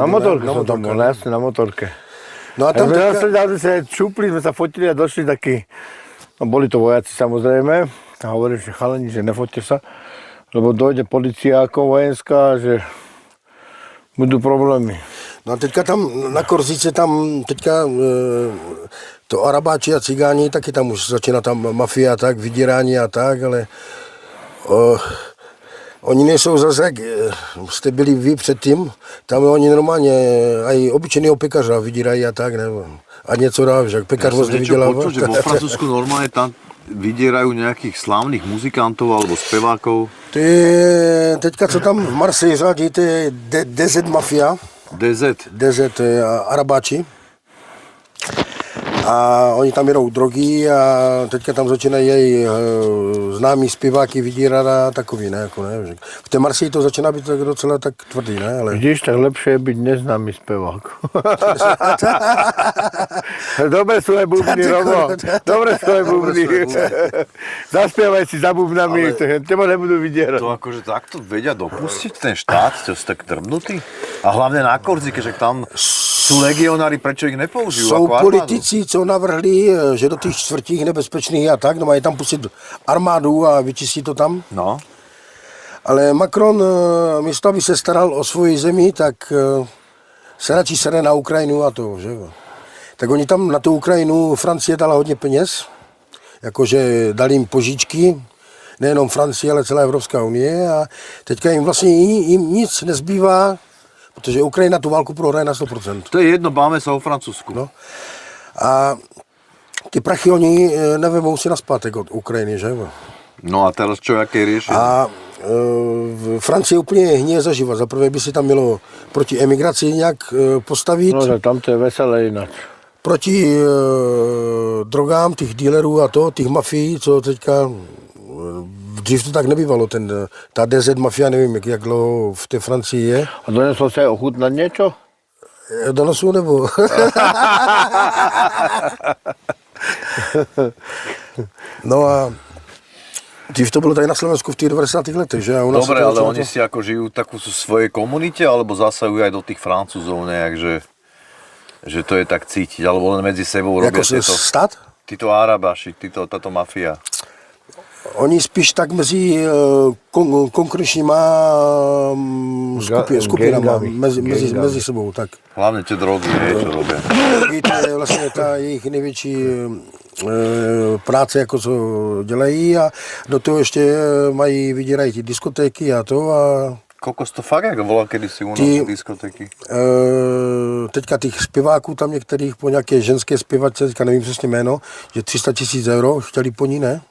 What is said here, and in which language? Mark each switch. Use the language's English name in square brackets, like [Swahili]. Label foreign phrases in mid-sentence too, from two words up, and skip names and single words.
[Slovak] Na motorke som tam bol, jasne, na motorke. [Czech] No a tam teďka... [Slovak] sme sa čupli, sme sa fotili a došli takí, no boli to vojaci samozrejme, a hovorím, že chalani, že nefoťte sa, lebo dojde policia ako vojenská, že budú problémy. [Czech] No a teďka tam na Korzice, tam teďka to Arabáči a Cigáni, taky tam už začíná tam mafia a tak, vydírání a tak, ale oni nejsou zase, jak jste byli vy předtím, tam oni normálně aj obyčejného pekařa vydírají a tak, nebo a něco dá, že pekař moc nevydělává. [Slovak] Počul, že vo Francúzsku normálne tam vydierajú nejakých slávnych muzikantov alebo spevákov. [Czech] Teďka co tam v Marseille řádí, to je DZ Mafia. DZ, to je Arabáči. A oni tam jedou drogy a teďka tam začínají jej známí zpěváky vydírat a takový, ne, jako ne. V té Marseille to začíná být tak docela tak tvrdý, ne, ale... [Slovak] Vidíš, tak lepšie je byť neznámy spevák. Dobre sú aj bubny, Robo. Dobre sú aj bubny. Zaspievaj si za bubnami, teba nebudú vydierať. To akože takto vedia dopustiť ten štát, to sú tak drbnutí. A hlavne na Korzike, že tam sú legionári, prečo ich nepoužijú [Czech] Jsou [Slovak] ako armádu? [Czech] politici, co navrhli, že do těch čtvrtích nebezpečných a tak, no mají tam pustit armádu a vyčistí to tam. No. Ale Macron, místo aby se staral o svoji zemi, tak se radši sere na Ukrajinu a to, že jo. Tak oni tam na tu Ukrajinu, Francie dala hodně peněz, jakože dali jim požičky, nejenom Francie, ale celá Evropská unie a teďka jim vlastně jim nic nezbývá, protože Ukrajina tu válku prohraje na 100%. [Slovak] To je jedno, báme sa o Francúzsku. No. [Czech] A ty prachy oni nevemou si naspátek od Ukrajiny, že jo. [Slovak] No a teraz čo, aké riešenie? [Czech] A Francie úplně hníje zaživa. Za prvé by si tam mělo proti emigraci nějak postavit. [Slovak] No, že tam to je veselé ináč. [Czech] Proti drogám těch dealerů a to, těch mafií, co teďka... Dřív to tak nebývalo, ta DZ mafia, nevím, jak dlouho v té Francii je. [Slovak] A doneslo sa aj ochutnať niečo? [Czech] Donosu nebo? No a dřív to bylo tady na Slovensku v těch 90. letech, že? [Slovak] Dobre, ale oni si ako žijú takú svojej komunite, alebo zasahujú aj do tých Francúzov nejak, že to je tak cítiť, alebo len medzi sebou robia tieto... Stát? Títo Arabaši, táto mafia. [Czech] Oni spíš tak mezi konkurenčníma skupinama, mezi sebou, tak. [Slovak] Hlavne tie drogy, čo robia. [Czech] To je vlastně ta jejich největší práce, jako co dělají a do toho ještě mají, vydírají ty diskotéky a to a... [Slovak] Kokos to fakt, jak volá kedysi u nás diskotéky? [Czech] Teďka těch zpěváků tam některých po nějaké ženské zpěvačce, teďka nevím přesně jméno, že 300 000 euro chtěli po ní, ne?